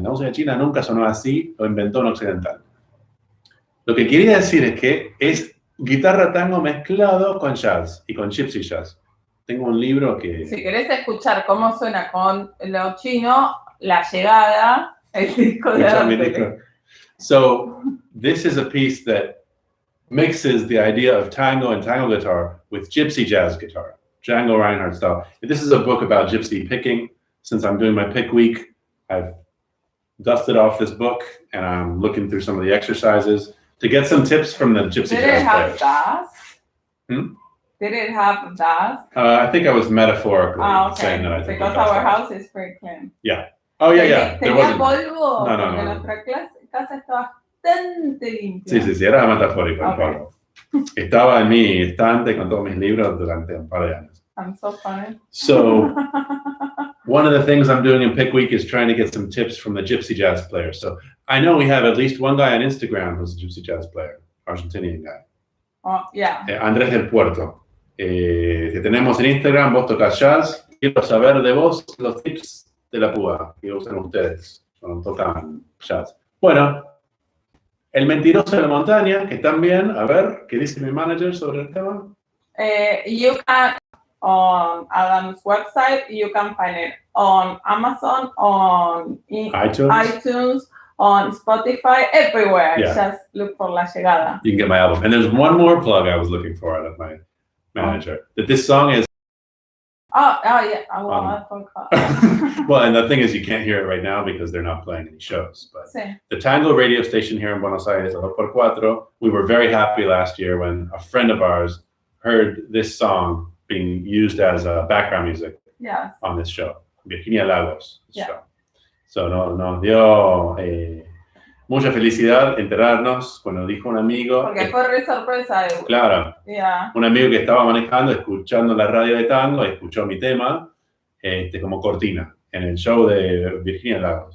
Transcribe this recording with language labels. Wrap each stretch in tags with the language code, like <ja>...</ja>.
<es>La música china nunca sonó así, lo inventó un occidental. Lo que quería decir es que es guitarra tango mezclado con jazz y con gypsy jazz. Tengo un libro que... Si querés escuchar cómo suena con lo chino, La Llegada, el disco de arte.</es> <en>So, this is a piece that mixes the idea of tango and tango guitar with gypsy jazz guitar, Django Reinhardt style. This is a book about gypsy picking. Since I'm doing my pick week, I've dusted off this book and I'm looking through some of the exercises to get some tips from the gypsy jazz players. Did it have jazz? Did it have jazz? I think I was metaphorically saying that I think because our house is pretty clean. Yeah. Oh, yeah.</en> <es>¿Tenía polvo? No. Porque nuestra casa está bastante limpia. Sí, era metafórico el polvo. Estaba en mi estante con todos mis libros durante un par de años.</es> <en>I'm so funny. So, one of the things I'm doing in Pick Week is trying to get some tips from the gypsy jazz players. So, I know we have at least one guy on Instagram who's a gypsy jazz player, Argentinian guy. Oh, yeah.</en> <es>Andrés del Puerto. Que tenemos en Instagram, vos tocas jazz. Quiero saber de vos los tips de la púa que usan ustedes cuando tocan jazz. Bueno, El Mentiroso de la Montaña, que también, a ver, ¿qué dice mi manager sobre el tema?</es> <en>You can, on Adam's website, you can find it on Amazon, on iTunes, on Spotify, everywhere. Yeah. Just look for La Llegada. You can get my album. And there's one more plug I was looking for out of my manager. That this song is... Oh yeah. I forgot. Well, and the thing is, you can't hear it right now because they're not playing any shows. But</en> <es>sí.</es> <en>The tango radio station here in Buenos Aires, 2x4, we were very happy last year when a friend of ours heard this song being used as background music on this show, Virginia Lagos. Show.</en> <es>So nos dio mucha felicidad enterarnos cuando dijo un amigo. Porque fue re sorpresa. Claro.</es> <en>Yeah.</en> <es>Un amigo que estaba manejando, escuchando la radio de tango, y escuchó mi tema como cortina en el show de Virginia Lagos.</es>